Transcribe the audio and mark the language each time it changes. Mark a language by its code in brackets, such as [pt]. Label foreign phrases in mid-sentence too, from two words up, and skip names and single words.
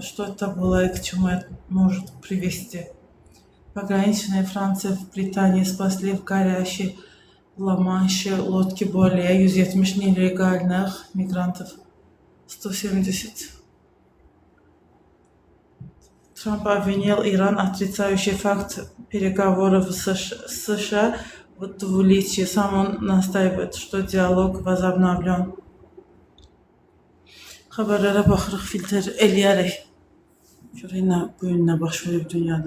[ru] Что это было и к чему это может привести? Пограничные Франции в Британии спасли в горящей Ла-Манше лодки более 170 нелегальных мигрантов. 170. Трамп обвинил Иран, отрицающий факт переговоров с США в двуличии. Сам он настаивает, что диалог возобновлен. [az] Xəbərlərə baxırıq, filtr eləyərək. Görək nə bu gün nə baş verib dünyada.